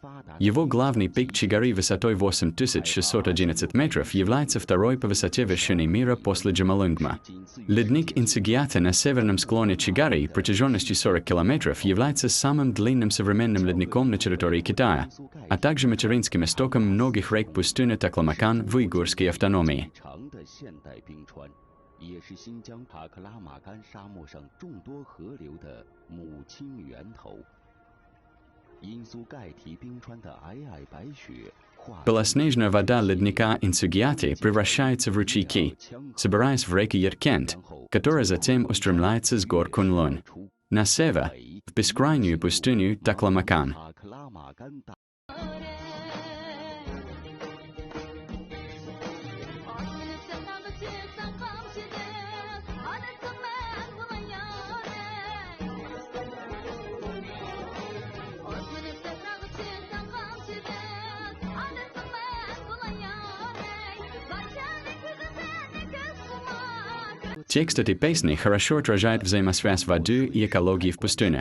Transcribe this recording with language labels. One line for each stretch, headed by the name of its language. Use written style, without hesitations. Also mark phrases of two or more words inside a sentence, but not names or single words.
Russian: Его главный пик Чигари высотой 8611 метров является второй по высоте вершиной мира после Джомолунгма. Ледник Инсигиата на северном склоне Чигари протяженностью 40 километров является самым длинным современным ледником на территории Китая, а также материнским истоком многих рек пустыни Такламакан в уйгурской автономии.
Chinese: 也是新疆塔克拉玛干沙漠上众多河流的母亲源头。因苏盖提冰川的皑皑白雪
Russian: Белоснежная вода ледника Инсугиаты превращается в ручейки, собираясь в реке Яркенд, которая затем устремляется с гор Кунлунь на север, в бескрайнюю пустыню Такламакан. Текст этой песни хорошо отражает взаимосвязь воды и экологии в пустыне.